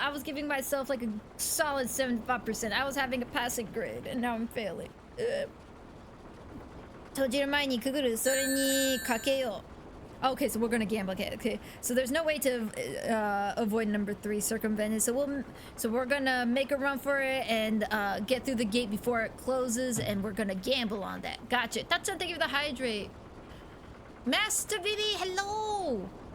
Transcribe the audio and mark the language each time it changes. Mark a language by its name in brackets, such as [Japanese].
[English] I was giving myself like a solid 75%. I was having a passing grade and now I'm failing. [Japanese] 閉じる前にくぐる。それにかけよう。 [English] Okay, so we're gonna gamble. Okay. So there's no way to avoid number 3, circumvent it. So we're gonna make a run for it and get through the gate before it closes, and we're gonna gamble on that. Gotcha. Tatsun, thank you for the hydrate. Master Vivi, hello.